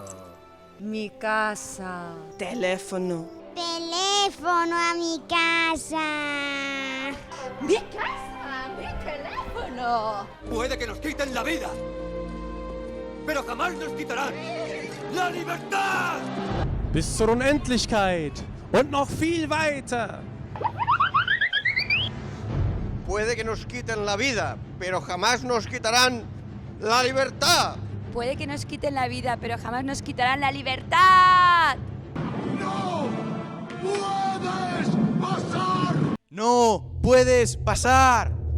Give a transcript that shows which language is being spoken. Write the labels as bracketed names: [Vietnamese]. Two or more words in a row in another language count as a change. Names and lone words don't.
[Spanish] Mi casa. Teléfono. Teléfono a mi casa. ¡Mi casa! ¡Mi teléfono! Puede que nos quiten la vida, pero jamás nos quitarán la libertad. [German] Bis zur Unendlichkeit und noch viel weiter. [Spanish] Puede que nos quiten la vida, pero jamás nos quitarán la libertad. Puede que nos quiten la vida, pero jamás nos quitarán la libertad. ¡No puedes pasar!